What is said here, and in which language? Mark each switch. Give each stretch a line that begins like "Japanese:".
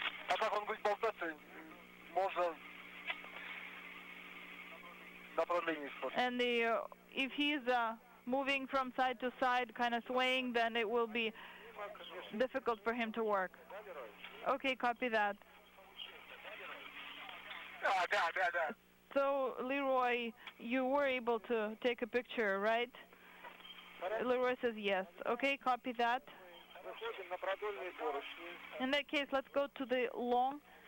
Russian: А так он будет болтаться, можно направление испортить.
English: And if he's moving from side to side, kind of swaying, then it will be difficult for him to work. Okay, copy that.
Russian: Да.
English: So, Leroy, you were able to take a picture, right? Leroy says yes. Okay, copy that.
Russian: Выходим на продольные поручни.
English: In that case, let's go to the long.